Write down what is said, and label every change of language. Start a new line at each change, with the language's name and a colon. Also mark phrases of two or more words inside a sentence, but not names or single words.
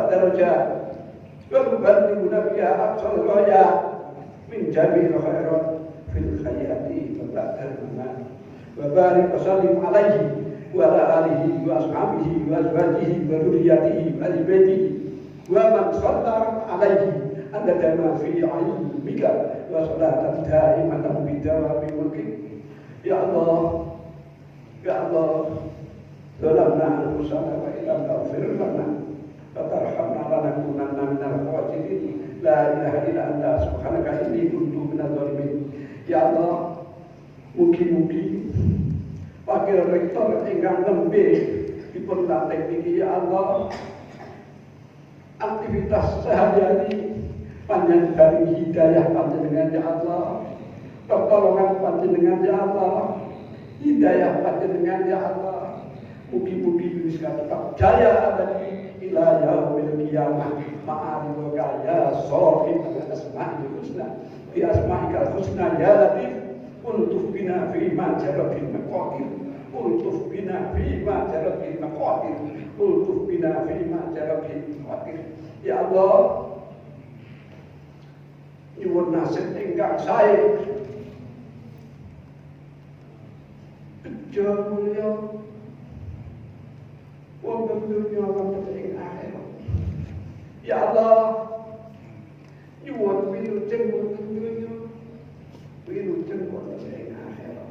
Arabic: درجات وتبلغنا بها أقصى الغايات من جميع الخيرات في الحياة وبعد الممات وبارك وسلم عليه وعلى آله وأصحابه وأزواجه وذريته وأهل بيته ومن صلى عليه أنت ما في علمك وصلاة دائمة بدوام ملكك. يا الله يا الله ظلمنا أنفسنا وإن لم تغفر لنا وترحمنا لنكونن من الخاسرين. لا إله إلا أنت سبحانك إني كنت من الظالمين. يا الله,
Javanese: mugi-mugi Wakil Rektor ingkang nembe dipun lantik niki
Arabic: يا الله
Indonesian: aktivitas sehari-hari panjang dari
Javanese: hidayah panjenengan
Arabic: يا الله,
Javanese: pertolongan panjenengan
Arabic: يا الله,
Javanese: hidayah panjenengan
Arabic: يا الله.
Javanese: Mugi-mugi bisa tetap jaya abadi
Arabic: إلى يوم القيامة معارفك يا صاحب الأسماء الحسنى بأسمائك الحسنى يا لطيف الطف بنا فيما جرى المقادير الطف بنا فيما جرى المقادير الطف بنا فيما جرى المقادير. يا الله,
Javanese: nyuwun nasib ingkang sae bejo mulya wonten dunya wonten ing akhirat.
Arabic: يا الله,
Javanese: nyuwun wilujeng wonten dunya, wilujeng wonten ing akhirat.